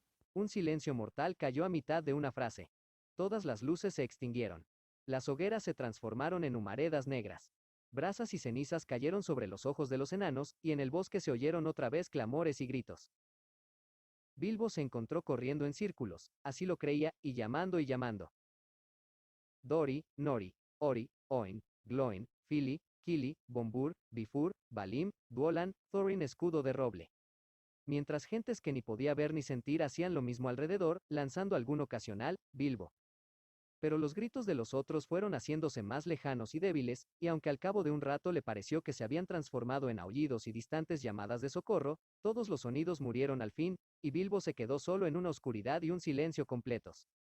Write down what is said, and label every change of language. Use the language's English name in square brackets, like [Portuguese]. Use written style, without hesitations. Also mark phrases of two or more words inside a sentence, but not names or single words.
[Spanish] un silencio mortal cayó a mitad de una frase. Todas las luces se extinguieron. Las hogueras se transformaron en humaredas negras. Brasas y cenizas cayeron sobre los ojos de los enanos, y en el bosque se oyeron otra vez clamores y gritos. Bilbo se encontró corriendo en círculos, así lo creía, y llamando y llamando. Dori, Nori, Ori, Oin, Gloin, Fili, Kili, Bombur, Bifur, Balim, Duolan, Thorin escudo de roble. Mientras gentes que ni podía ver ni sentir hacían lo mismo alrededor, lanzando algún ocasional, Bilbo. Pero los gritos de los otros fueron haciéndose más lejanos y débiles, y aunque al cabo de un rato le pareció que se habían transformado en aullidos y distantes llamadas de socorro, todos los sonidos murieron al fin, y Bilbo se quedó solo en una oscuridad y un silencio completos.